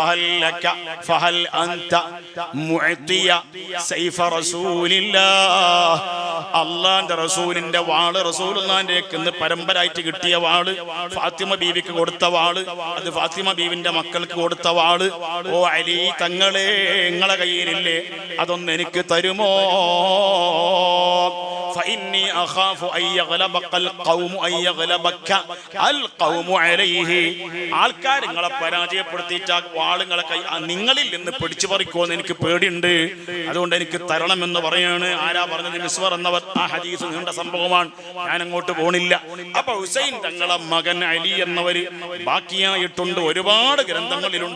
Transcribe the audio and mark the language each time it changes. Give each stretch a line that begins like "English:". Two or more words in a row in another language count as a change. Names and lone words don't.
Arabic: فهل أنت معطي سيف رسول الله,
Malayalam: അല്ലാഹുവിന്റെ റസൂലിന്റെ വാള്, റസൂലുള്ളാഹിന്റെ പരമ്പരായിട്ട് കിട്ടിയ വാള്, ഫാത്തിമ ബീവിക്ക് കൊടുത്ത വാള്, അത് ഫാത്തിമ ബീവിന്റെ മക്കൾക്ക് കൊടുത്ത വാള്, ഓ അലി തങ്ങളെ, നിങ്ങളെ കയ്യിലില്ലേ, അതൊന്ന് എനിക്ക് തരുമോ?
Arabic: فإني أخاف أن يغلبك القوم أن يغلبك القوم عليه.
Malayalam: ആൾക്കാർ നിങ്ങളെ പരാജയപ്പെടുത്തിയിട്ട് വാളുകളെ നിങ്ങളിൽ നിന്ന് പിടിച്ചു പറിക്കുമെന്ന് എനിക്ക് പേടിയുണ്ട്. അതുകൊണ്ട് എനിക്ക് തരണമെന്ന് പറയാണ്. ആരാ പറഞ്ഞത്? മിസ്വർ എന്നവർ. ആ ഹദീസ് നീണ്ട സംഭവമാണ്, ഞാൻ അങ്ങോട്ട് പോണില്ല. അപ്പൊ ഹുസൈൻ തങ്ങളെ മകൻ അലി എന്നവര് ബാക്കിയായിട്ടുണ്ട്, ഒരുപാട് ഗ്രന്ഥങ്ങളിലുണ്ട്.